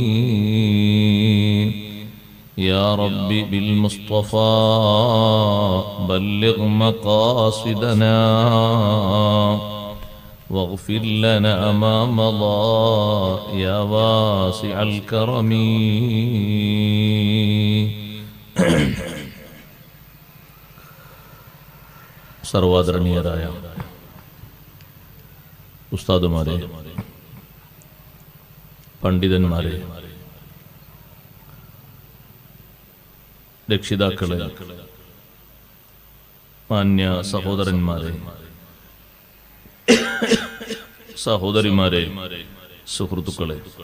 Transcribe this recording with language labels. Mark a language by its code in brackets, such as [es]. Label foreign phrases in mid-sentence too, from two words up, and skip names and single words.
[ar] يا رب بالمصطفى بلغ مقاصدنا واغفر لنا ما مضى يا واسع الكرم [ml] സർവാദരണീയരായ ഉസ്താദുമാരെ, പണ്ഡിതന്മാരെ, രക്ഷിതാക്കളെ, മാന്യ സഹോദരന്മാരെ, സഹോദരിമാരെ, സുഹൃത്തുക്കളെ,